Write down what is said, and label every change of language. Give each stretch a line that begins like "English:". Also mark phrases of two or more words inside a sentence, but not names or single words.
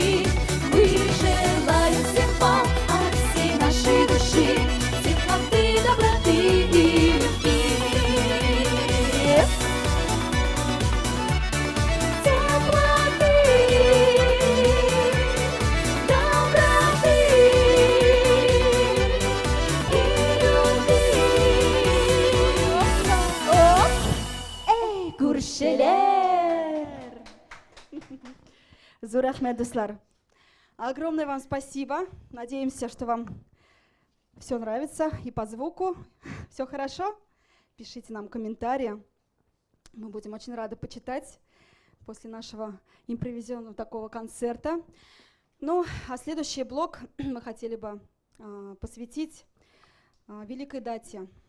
Russian: Мы желаем всем вам от всей нашей души теплоты, доброты и любви. Теплоты, доброты и любви.
Tatar: Эй, күршеләр! Зур рахмет, дуслар.
Russian: Огромное вам спасибо. Надеемся, что вам все нравится и по звуку. Все хорошо? Пишите нам комментарии. Мы будем очень рады почитать после нашего импровизионного такого концерта. Ну, а следующий блок мы хотели бы посвятить великой дате.